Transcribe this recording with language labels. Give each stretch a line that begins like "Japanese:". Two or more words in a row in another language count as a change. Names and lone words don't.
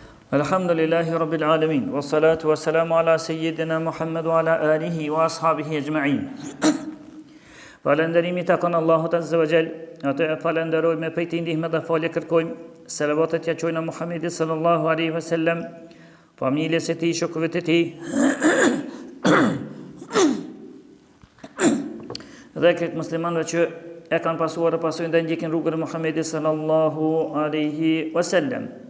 Arabic: الحمد لله رب العالمين والصلاة والسلام على سيدنا محمد وعلى آله وأصحابه أجمعين.
Albanian: Falenderimi takon Allahut
Arabic: عز وجل,
Albanian: atë e falenderojmë me pejtë ndihmë dhe falje kërkojmë, selavatet ja qojnë Muhammedit
Arabic: صلى الله عليه وسلم,
Albanian: familjes e tij, shokëve të tij, dhe këtë muslimanëve që e kanë pasuar e pasojnë dhe ndjekin rrugën e Muhammedit
Arabic: صلى الله عليه وسلم.